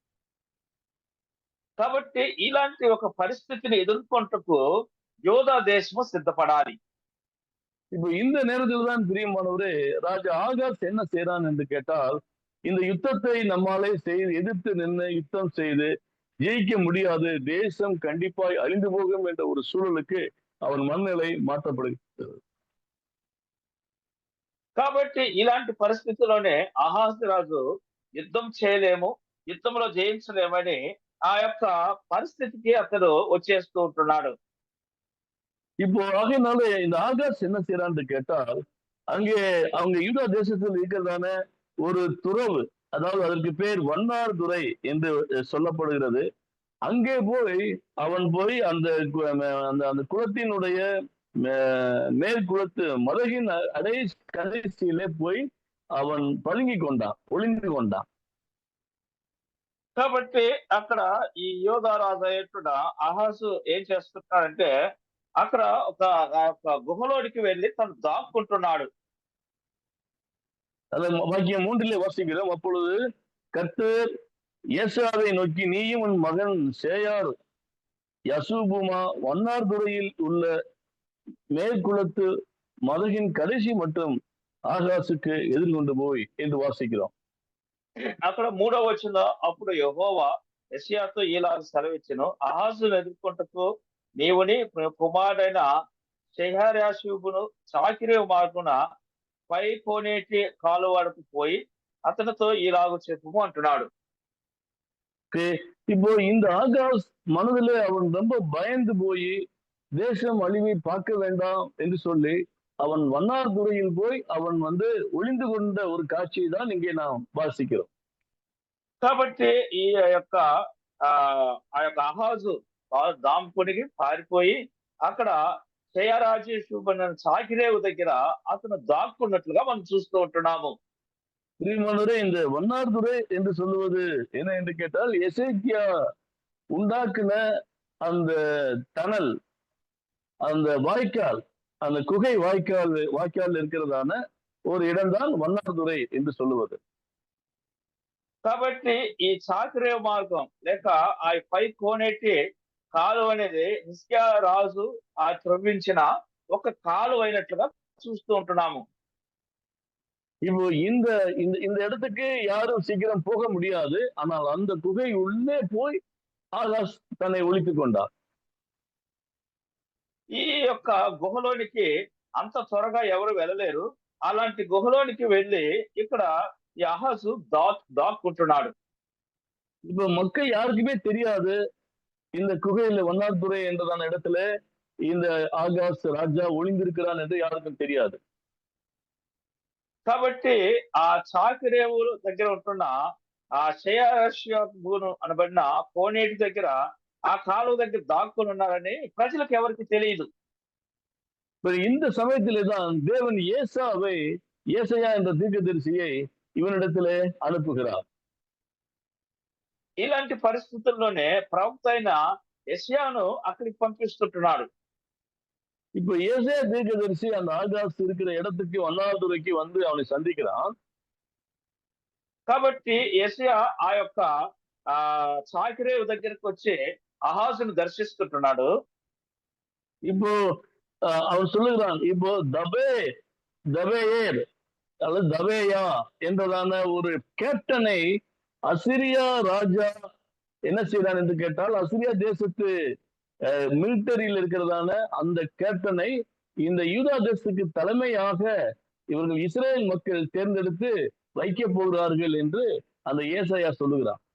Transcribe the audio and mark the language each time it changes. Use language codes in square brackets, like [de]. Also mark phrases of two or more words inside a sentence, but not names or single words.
[te] కాబట్టి ఇలాంటి ఒక పరిస్థితిని ఎదుర్కొంటకు యోధా దేశము సిద్ధపడాలి. [ta] இப்போ இந்த நேரத்தில் தான் பிரியமானவரே, ராஜா ஆகாஸ் என்ன செய்யறான் என்று கேட்டால், இந்த யுத்தத்தை நம்மாலே எதிர்த்து நின்று யுத்தம் செய்து ஜெயிக்க முடியாது, தேசம் கண்டிப்பாய் அழிந்து போகும் என்ற ஒரு சூழலுக்கு அவன் மனநிலை மாற்றப்படுகிறது. [te] కాబట్టి ఇలాంటి పరిస్థితిలోనే అహాజు రాజు యుద్ధం చేయలేము, యుద్ధంలో జయించలేమని ఆ యొక్క పరిస్థితికి అతడు వచ్చేస్తూ ఉంటున్నాడు. [ta] இப்போ ஆகையினால இந்த ஆகாஷ் என்ன செய்யறான்னு கேட்டால், அங்கே அவங்க யூதா தேசத்தில் இருக்கிறதான ஒரு துறவு, அதாவது அதற்கு பேர் வண்ணார் துறை என்று சொல்லப்படுகிறது. அங்கே போய் அவன் போய் அந்த அந்த குலத்தினுடைய மேற்குலத்து மதகின் கடைசியிலே போய் அவன் பதுங்கி கொண்டான், ஒளிந்து கொண்டான். [te] కాబట్టి అక్కడ ఈ యోధారాజు అయ్యేట్టుడ అహాజు ఏం చేస్తున్నాడంటే అక్కడ ఒక గుహలోనికి వెళ్ళి తను దాక్కుంటున్నాడు. [ta] வாக்கியம் 3 வாசிக்கிறோம். அப்பொழுது கர்த்தர் ஏசாவை நோக்கி, நீயும் உன் மகன் சேயார் யசூபுமா வண்ணார் துறையில் உள்ள மேற்குலத்து மதகின் கடைசி மட்டும் ஆகாசுக்கு எதிர்கொண்டு போய் என்று வாசிக்கிறோம். [te] అక్కడ 3వ వచనంలో అప్పుడు యెహోవా యెషయాతో ఇలాగ సెలవిచ్చెను, అహాజును ఎదుర్కొంటకు నీవుని కుమారుడైన షెహర్యాషూబును చాకిరేవు మార్గున పై కోనేటి కాలువడకు పోయి అతనితో ఇలాగ చెప్పుము అంటున్నాడు. [ta] இப்போ இந்த ஆகாஷ் மனதிலே அவன் ரொம்ப பயந்து போய் தேசம் அழிவை பார்க்க வேண்டாம் என்று சொல்லி அவன் வண்ணார் துறையில் போய் அவன் ஒளிந்து கொண்ட ஒரு காட்சியை தான் இங்கே நாம் வாசிக்கிறோம். [te] కాబట్టి ఈ యొక్క ఆ యొక్క అహాజు దాంపునికి పారిపోయి అక్కడ షెయర్యాషూబు చాకిరేవు దగ్గర అతను దాక్కున్నట్లుగా మనం చూస్తూ ఉంటున్నాము. [ta] பிரியமானவரே, இந்த வண்ணார் துறை என்று சொல்லுவது என்ன என்று கேட்டால், எசேக்கியா உண்டாக்குன அந்த டனல், அந்த வாய்க்கால், அந்த குகை வாய்க்கால் இருக்கிறதான ஒரு இடம்தான் வண்ணார் துறை என்று சொல்லுவது. [te] కాబట్టి ఈ చాకిరేవు మార్గం లేక ఆ పై కోనేటి కాలువ అనేది హిజ్కియా రాజు త్రవ్వించిన ఒక కాలువ అయినట్లుగా చూస్తూ ఉంటున్నాము. [ta] இப்போ இந்த இந்த இடத்துக்கு யாரும் சீக்கிரம் போக முடியாது. ஆனால் அந்த குகை உள்ளே போய் ஆகாஷ் தன்னை ஒளித்துக் கொண்டார். [te] ఈ యొక్క గుహలోనికి అంత త్వరగా ఎవరు వెళ్ళలేరు. అలాంటి గుహలోనికి వెళ్ళి ఇక్కడ ఈ అహాజు దాక్కుంటున్నాడు. [ta] இப்ப மக்கள் யாருக்குமே தெரியாது இந்த குகையில வண்ணார்துறை என்றதான இடத்துல இந்த ஆகாஷ் ராஜா ஒளிந்திருக்கிறான் என்று யாருக்கும் தெரியாது. [te] కాబట్టి ఆ చాకిరేవు దగ్గర ఉంటున్న ఆ షెయర్యాషూబు అనబడిన కోనేటి దగ్గర ఆ కాలువ దగ్గర దాక్కుని ఉన్నారని ప్రజలకు ఎవరికి తెలియదు. [ta] இந்த சமயத்திலே தான் தேவன் ஏசாயா என்ற தீர்க்கதரிசியை இவனிடத்திலே அனுப்புகிறார். [te] ఇలాంటి పరిస్థితుల్లోనే ప్రవక్త అయిన యెషయాను అక్కడికి పంపిస్తుంటున్నాడు. [ta] இப்ப ஏசாயா தீர்க்கதரிசி அந்த ஆகாஸ் இருக்கிற இடத்துக்கு வண்ணாதுரைக்கு வந்து அவனை சந்திக்கிறான். [te] కాబట్టి యేషయా ఆ యొక్క చాకిరేవు దగ్గరికి వచ్చి అహాజును దర్శిస్తుంటున్నాడు. [ta] இப்போ அவன் சொல்லுகிறான், இப்போ தபேயேர் அல்லது தபேயா என்றதான ஒரு கேப்டனை அசிரியா ராஜா என்ன செய்யறான் என்று கேட்டால், அசிரியா தேசத்து மிலிட்டரியில் இருக்கிறதான அந்த கேப்டனை இந்த யூதா தேசத்துக்கு தலைமையாக இவர்கள் இஸ்ரேல் மக்கள் தேர்ந்தெடுத்து வைக்க போகிறார்கள் என்று அந்த ஏசாயா சொல்லுகிறான்.